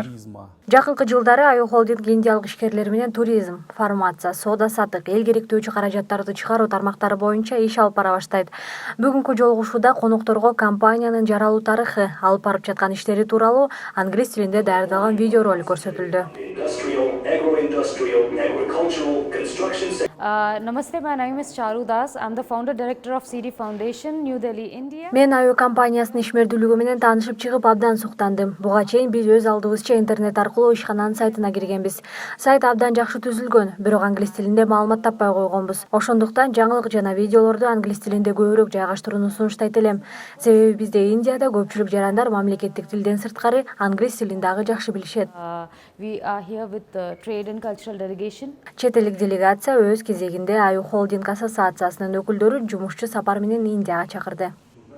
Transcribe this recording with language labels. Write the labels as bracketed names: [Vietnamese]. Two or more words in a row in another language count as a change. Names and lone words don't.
[Kyrgyz] Жакынкы жылдары Холдинг индиялык ишкерлер менен туризм, фармация, соода сатык, эл керектөөчү каражаттарды чыгаруу тармактары боюнча иш алып бара баштайт. Бүгүнкү жолугушууда конокторго компаниянын жаралуу тарыхы, алып барып жаткан иштери тууралуу англис тилинде даярдалган видеоролик көрсөтүлдү. [English] Namaste, my name is Charu Das. I'm the founder director of CD Foundation, New Delhi, India. [Kyrgyz] Мен компаниясынын ишмердүүлүгү менен таанышып чыгып абдан суктандым. Буга чейин биз өз алдыбызча интернет аркылуу ишкананын сайтына киргенбиз. Сайт абдан жакшы түзүлгөн, бирок англис тилинде маалымат таппай койгонбуз. Ошондуктан жаңылык жана видеолорду англис тилинде көбүрөөк жайгаштырууну сунуштайт элем. Себеби бизде Индияда көпчүлүк жарандар мамлекеттик тилден сырткары англис тилин дагы жакшы билишет. [English] We are here with the trade and cultural delegation. [Kyrgyz] Чет элдик делегация өз кезегинде Холдинг ассоциациясынын өкүлдөрү жумушчу сапар менен Индияга чакырды.